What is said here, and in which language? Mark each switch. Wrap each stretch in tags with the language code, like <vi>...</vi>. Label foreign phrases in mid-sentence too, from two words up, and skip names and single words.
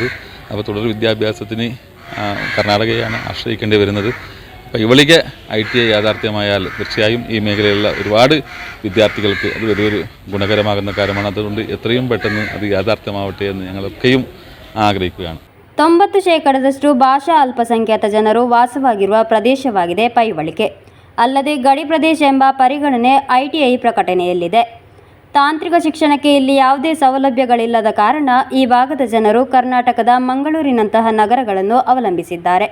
<ml>അപ്പോൾ തുടർ വിദ്യാഭ്യാസത്തിന് കർണാടകയാണ് ആശ്രയിക്കേണ്ടി വരുന്നത്. പൈവളിക ITI യാഥാർത്ഥ്യമായാൽ തീർച്ചയായും ഈ മേഖലയിലുള്ള ഒരുപാട് വിദ്യാർത്ഥികൾക്ക് അത് വലിയൊരു ഗുണകരമാകുന്ന കാര്യമാണ്. അതുകൊണ്ട് എത്രയും പെട്ടെന്ന് അത് യാഥാർത്ഥ്യമാവട്ടെ എന്ന് ഞങ്ങളൊക്കെയും ആഗ്രഹിക്കുകയാണ്.</ml> <kn>90% ಭಾಷಾ ಅಲ್ಪಸಂಖ್ಯಾತ ಜನರು ವಾಸವಾಗಿರುವ ಪ್ರದೇಶವಾಗಿದೆ ಪೈವಳಿಕೆ. ಅಲ್ಲದೆ ಗಡಿ ಪ್ರದೇಶ ಎಂಬ ಪರಿಗಣನೆ ITI ಪ್ರಕಟಣೆಯಲ್ಲಿದೆ. ತಾಂತ್ರಿಕ ಶಿಕ್ಷಣಕ್ಕೆ ಇಲ್ಲಿ ಯಾವುದೇ ಸೌಲಭ್ಯಗಳಿಲ್ಲದ ಕಾರಣ ಈ ಭಾಗದ ಜನರು ಕರ್ನಾಟಕದ ಮಂಗಳೂರಿನಂತಹ ನಗರಗಳನ್ನು ಅವಲಂಬಿಸಿದ್ದಾರೆ.</kn>